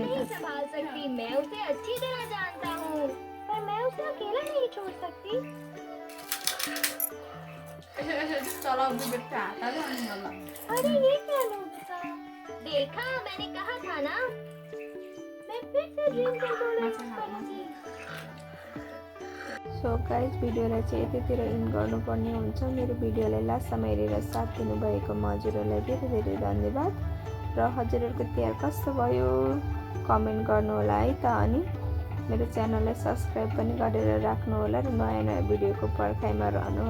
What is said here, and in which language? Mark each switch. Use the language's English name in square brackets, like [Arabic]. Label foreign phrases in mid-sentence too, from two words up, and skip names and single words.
[Hindi] नहीं संभाल सकती मैं उसे अच्छी तरह जानता हूँ पर मैं उसे अकेला नहीं छोड़ सकती अरे ये क्या नोबिता देखा मैंने कहा था ना मैं फिर से [English] dream controller [Hindi] करूंगी [English] so guys [Nepali] भिडियोलाई चाहिँ यतितिर इन गर्नुपर्ने हुन्छ मेरो भिडियोलाई लास्टसम्म हेरेर साथ दिनुभएकोमा हजुरहरूलाई धेरै धेरै धन्यवाद र हजुरहरूको तिहार कस्तो भयो कमेन्ट गर्नु होला है त अनि मेरो च्यानललाई सब्सक्राइब पनि गरेर राख्नुहोला र नयाँ नयाँ भिडियोको पर्खाइमा रहनुहोला।